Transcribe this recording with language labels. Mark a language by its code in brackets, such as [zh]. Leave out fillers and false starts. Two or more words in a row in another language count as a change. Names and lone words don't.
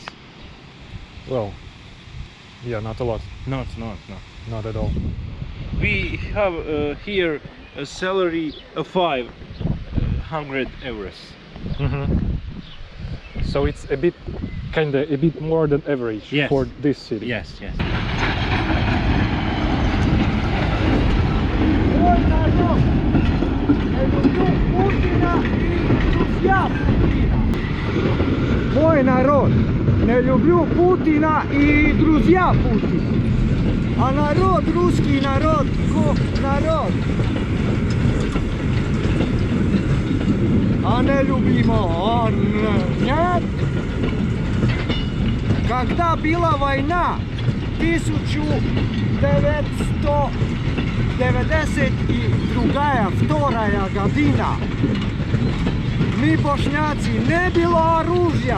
[en] Well, yeah, not a lot. Not. Not at all. We have here a salary of 500 euros. So it's a bit, a bit more than average Yes. for this city. Yes. [bs] Moj narod, ne люблю Putina i друзья Putina. A narod, ruski narod, ko narod. A ne ljubimo on, [ru] нет. Когда была война, 1900 92. Вторая година. Мы, бошняци, не было оружия.